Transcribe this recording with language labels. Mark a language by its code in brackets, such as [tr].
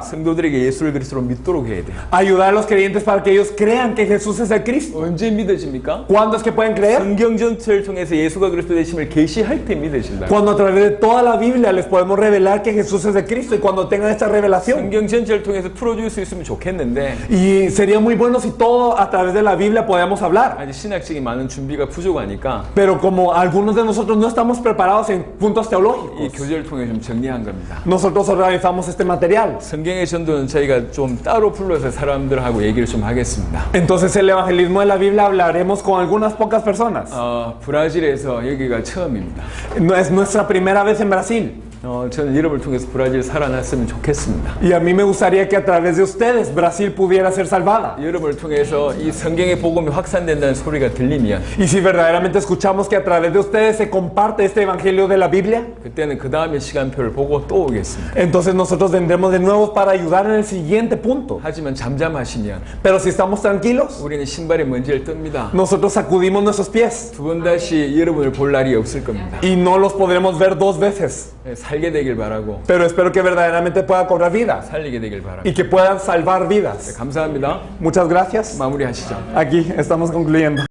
[ko] 성도들에게 예수를 그리스도로 믿도록 해야 돼요. [es] Ayudar a los creyentes para que ellos crean que Jesús es el Cristo. [ko] 언제 믿어집니까? [es] ¿Cuándo es que pueden creer? [ko] 성경 전체를 통해서 예수가 그리스도 되심을 계시할 때 믿어진다. [es] Cuando a través de toda la Biblia les podemos revelar que Jesús es el Cristo y cuando tengan esta revelación. [ko] 성경 전체를 통해서 풀어줄 수 있으면 좋겠는데 [es] Y sería muy bueno si todo a través de la Biblia podamos hablar. [ko] 아직 신학적인 많은 준비가 부족하니까 [es] Pero como algunos de nosotros no estamos preparados en puntos [ko] 이 [es] teológicos, [ko] 교재를 통해 좀 정리한 겁니다. [es] nosotros organizamos este material. [ko] 성경의 전도는 저희가 좀 따로 불러서 사람들하고 얘기를 좀 하겠습니다. [es] Entonces el evangelismo de la Biblia hablaremos con algunas pocas personas. [ko] 브라질에서 여기가 처음입니다. [es] No es nuestra primera vez en Brasil. [ko] 저는 여러분을 통해서 브라질 살아났으면 좋겠습니다. [es] Y a mí me gustaría que a través de ustedes Brasil pudiera ser salvada. [ko] 여러분을 통해서 이 성경의 복음이 확산된다는 소리가 들리면 [es] Y si verdaderamente escuchamos que a través de ustedes se comparte este evangelio de la Biblia, [ko] 그때는 그 다음에 시간표를 보고 또 오겠습니다. [es] entonces nosotros vendremos de nuevo para ayudar en el siguiente punto. [ko] 하지만 잠잠하시면 [es] Pero si estamos tranquilos, [ko] 우리는 신발에 먼지를 뜹니다. [es] nosotros sacudimos nuestros pies [ko] 두 번 다시 여러분을 볼 날이 없을 겁니다. [es] y no los podremos ver dos veces. [ko] 살게 되길 바라고 [es] Pero espero que verdaderamente pueda cobrar vida [ko] 살리게 되길 바랍니다. [es] y que puedan salvar vidas. [ko] 감사합니다. [es] Muchas gracias. [ko] 마무리하시죠. [es] Aquí estamos concluyendo.